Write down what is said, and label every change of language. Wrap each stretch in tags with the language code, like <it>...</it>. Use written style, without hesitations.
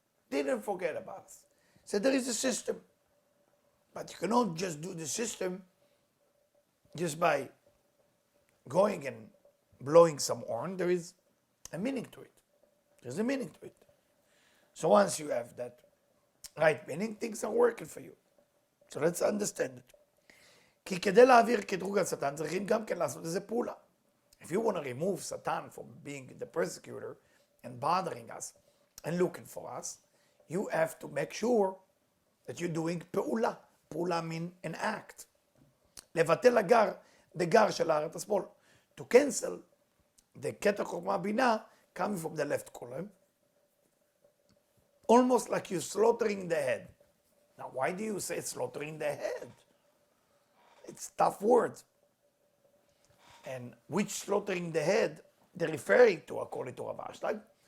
<en>Didn't forget about us. So there is a system. But you cannot just do the system just by going and blowing some horn. There is a meaning to it. There's a meaning to it. So once you have that right meaning, things are working for you. So let's understand it.</en> <he>כי כדי להעביר קטרוג על שטן, צריכים גם כן לעשות איזה פעולה.</he> <en>If you want to remove Satan from being the persecutor and bothering us and looking for us, you have to make sure that you're doing פעולה. פעולה mean an act.</en> <he>לבטל the גר של הארת השמאל.</he> <en>To cancel the כתר חוכמה בינה coming from the left column. Almost like you're slaughtering the head. Now, why do you say slaughtering the head? It's tough words. And which slaughtering the head they're referring to according to Rav Hashanah.</en>